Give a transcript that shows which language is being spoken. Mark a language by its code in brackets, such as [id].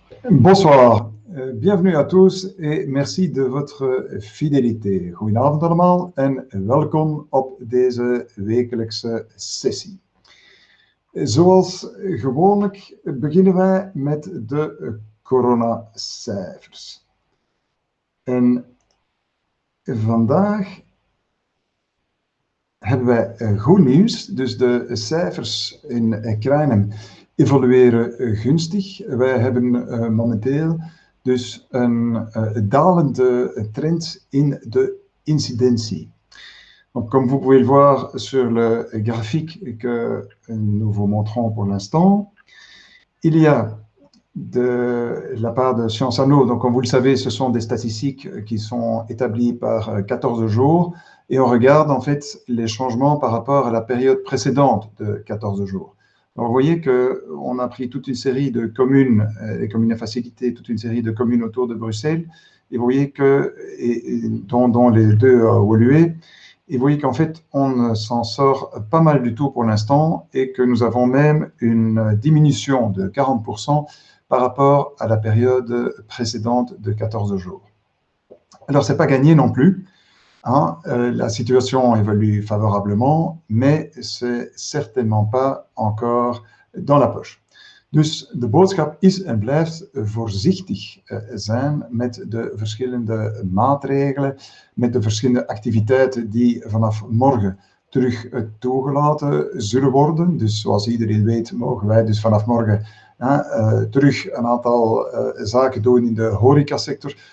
[fr] Bonsoir, bienvenue à tous et merci de votre fidélité. [nl] Goedenavond allemaal en welkom op deze wekelijkse sessie. Zoals gewoonlijk beginnen wij met de coronacijfers. En vandaag hebben wij goed nieuws, dus de cijfers in Krijnem evolueren gunstig. Wij hebben momenteel dus een dalende trend in de incidentie. [fr] Donc, comme vous pouvez le voir sur le graphique que nous vous montrons pour l'instant, il y a de la part de Sciences Anno, donc comme vous le savez, ce sont des statistiques qui sont établies par 14 jours, et on regarde en fait les changements par rapport à la période précédente de 14 jours. Alors vous voyez qu'on a pris toute une série de communes, les communes à facilité, toute une série de communes autour de Bruxelles, et vous voyez que, dont les deux à Woluwe, et vous voyez qu'en fait, on s'en sort pas mal du tout pour l'instant, et que nous avons même une diminution de 40% par rapport à la période précédente de 14 jours. Alors, ce n'est pas gagné non plus. La situation évolue favorablement, mais ce n'est certainement pas encore dans la poche. [nl] Dus de boodschap is en blijft voorzichtig zijn met de verschillende maatregelen, met de verschillende activiteiten die vanaf morgen terug toegelaten zullen worden. Dus zoals iedereen weet mogen wij dus vanaf morgen terug een aantal zaken doen in de horecasector.